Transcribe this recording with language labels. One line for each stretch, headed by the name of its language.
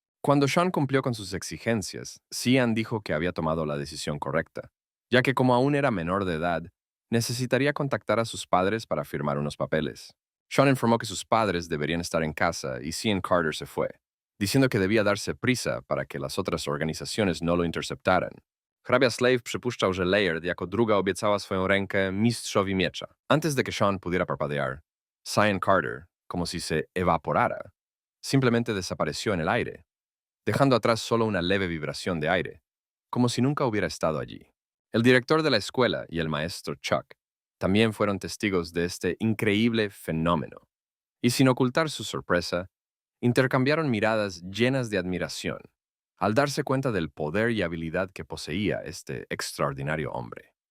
Spanish: Cuando Sean cumplió con sus exigencias, Cian dijo que había tomado la decisión correcta, ya que como aún era menor de edad, necesitaría contactar a sus padres para firmar unos papeles. Sean informó que sus padres deberían estar en casa y Cian Carter se fue, diciendo que debía darse prisa para que las otras organizaciones no lo interceptaran.
Polish: Hrabia Slave przypuszczał, że Laird jako druga obiecała swoją rękę mistrzowi miecza.
Spanish: Antes de que Sean pudiera parpadear, Cian Carter, como si se evaporara, simplemente desapareció en el aire, dejando atrás solo una leve vibración de aire, como si nunca hubiera estado allí. El director de la escuela y el maestro Chuck también fueron testigos de este increíble fenómeno, y sin ocultar su sorpresa, intercambiaron miradas llenas de admiración al darse cuenta del poder y habilidad que poseía este extraordinario hombre.